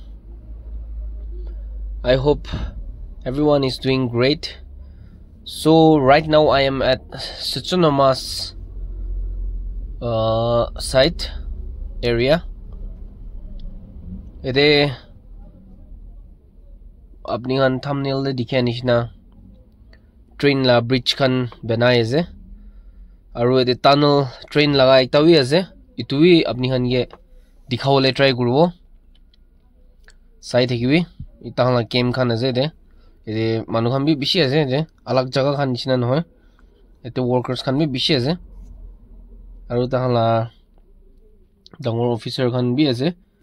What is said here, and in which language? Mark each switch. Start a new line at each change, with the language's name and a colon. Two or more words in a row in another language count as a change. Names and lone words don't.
English: I hope everyone is doing great. So right now I am at Suchunoma's site area.
Naga Pidgin: Ede apni han thumbnail de dikhe nishna train la bridge kan banai ase aru ede tunnel train laga ekta wi ase itui apni han ge dikhawole try kurbo sai thekibi itang la game khan ase de ede manu khan bi bishi ase de alag jaga khan nishina nohoy ete workers khan bi bishi ase aru tang la dangor officer khan bi ase